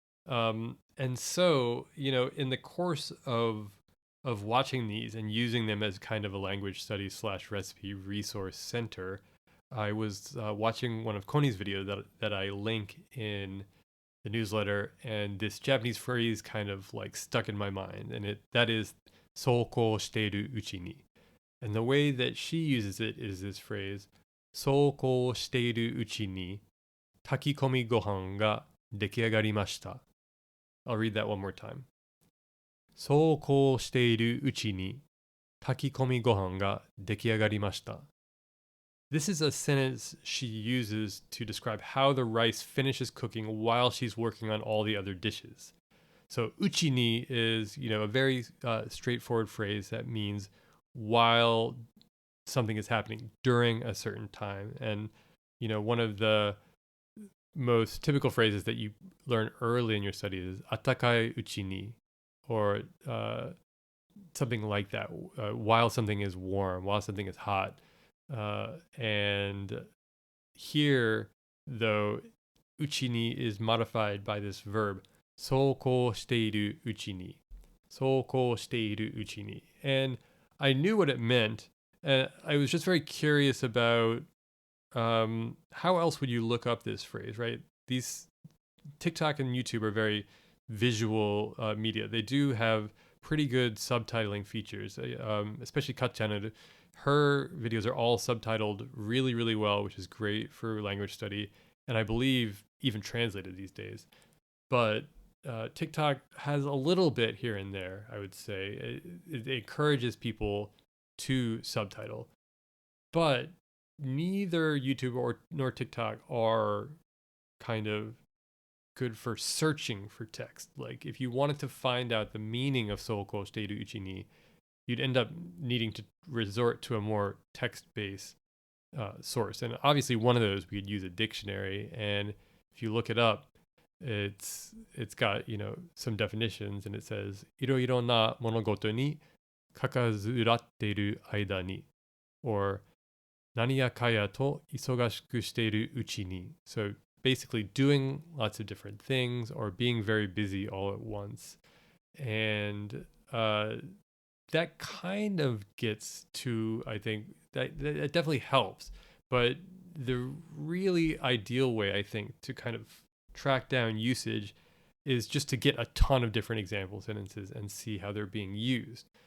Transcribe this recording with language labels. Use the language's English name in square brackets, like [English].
[English] And so, in the course of watching these and using them as kind of a language study slash recipe resource center, I was watching one of Koni's videos that I link in the newsletter, and this Japanese phrase kind of like stuck in my mind, and that is [Japanese] "そうこうしているうちに." [English] And the way that she uses it is this phrase, [Japanese] そうこうしているうちに炊き込みご飯が出来上がりました. [English] I'll read that one more time. [Japanese] そうこうしているうちに炊き込みご飯が出来上がりました. [English] This is a sentence she uses to describe how the rice finishes cooking while she's working on all the other dishes. So uchi ni is, a very straightforward phrase that means while something is happening during a certain time. And, one of the most typical phrases that you learn early in your studies is atakai uchi ni, or something like that, while something is warm, while something is hot. And here, though, uchi ni is modified by this verb, [Japanese] そうこうしているうちに. そうこうしているうちに. [English] And I knew what it meant, and I was just very curious about how else would you look up this phrase, right? These TikTok and YouTube are very visual media. They do have pretty good subtitling features, especially Katchana. Her videos are all subtitled really, really well, which is great for language study, and I believe even translated these days. But TikTok has a little bit here and there, I would say. It encourages people to subtitle, but neither YouTube nor TikTok are kind of good for searching for text. Like if you wanted to find out the meaning of Souko Shiteiru Uchi ni, you'd end up needing to resort to a more text-based source. And obviously one of those we could use a dictionary. And if you look it up, it's got, some definitions, and it says [Japanese] いろいろな物事にかかずらっている間に [English] or [Japanese] 何やかやと忙しくしているうちに. [English] So basically doing lots of different things or being very busy all at once. And that kind of gets to, I think, that definitely helps. But the really ideal way, I think, to kind of track down usage is just to get a ton of different example sentences and see how they're being used.